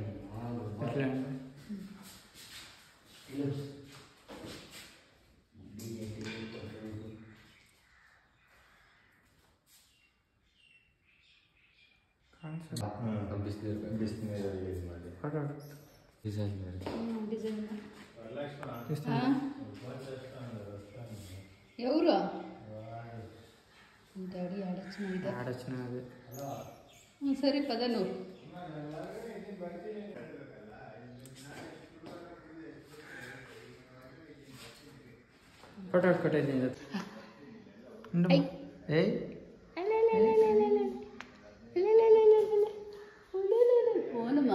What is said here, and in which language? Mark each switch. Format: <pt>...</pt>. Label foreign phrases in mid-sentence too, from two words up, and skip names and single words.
<kn>ಬಿಸಿನೀರಲ್ಲಿ ಯೂಸ್ ಮಾಡಿ ಡಿಸೈನ್ ಮಾಡಿ</kn> <te>ఎవరు డాడీ ఆడొచ్చినాడు ఆడొచ్చినది సరే పద నువ్వు</te> <kn>ಫೋಟೋ ಕೊಟ್ಟಿದ್ದೀನಿ ಏಯ್ ಓನಮ್ಮ</kn>